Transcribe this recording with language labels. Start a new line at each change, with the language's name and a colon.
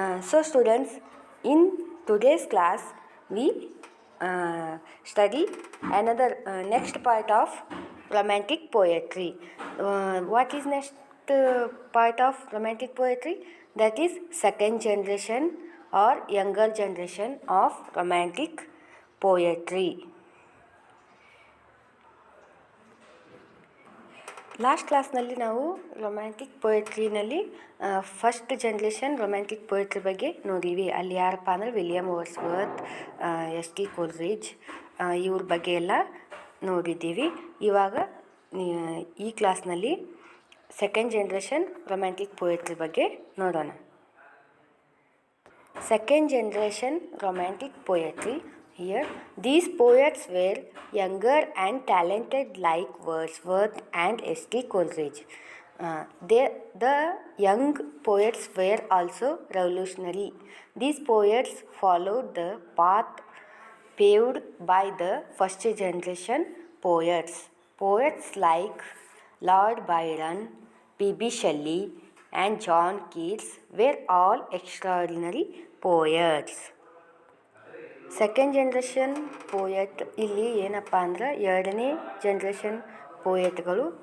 English: So students, in today's class we study another next part of romantic poetry. What is next part of romantic poetry? That is second generation or younger generation of romantic poetry.
Kannada: Last ಕ್ಲಾಸ್ನಲ್ಲಿ ನಾವು romantic ಪೊಯೆಟ್ರಿನಲ್ಲಿ first generation romantic poetry ಬಗ್ಗೆ ನೋಡೀವಿ. ಅಲ್ಲಿ ಯಾರಪ್ಪ ಅಂದರೆ William Wordsworth, S.T. ಕೋಲ್ರಿಡ್ಜ್ ಇವ್ರ ಬಗ್ಗೆ ಎಲ್ಲ ನೋಡಿದ್ದೀವಿ. ಇವಾಗ ಈ ಕ್ಲಾಸ್ನಲ್ಲಿ ಸೆಕೆಂಡ್ ಜನ್ರೇಷನ್ ರೊಮ್ಯಾಂಟಿಕ್ ಪೊಯೆಟ್ರಿ ಬಗ್ಗೆ ನೋಡೋಣ.
English: Second generation romantic poetry. Here, these poets were younger and talented like Wordsworth and S.T. Coleridge. The young poets were also revolutionary. These poets followed the path paved by the first generation poets. Poets like Lord Byron, P.B. Shelley, and John Keats were all extraordinary poets.
Kannada: Second generation poet ಇಲ್ಲಿ ಏನಪ್ಪ ಅಂದ್ರೆ ಎರಡನೇ generation ಪೋಯೆಟ್ಗಳು.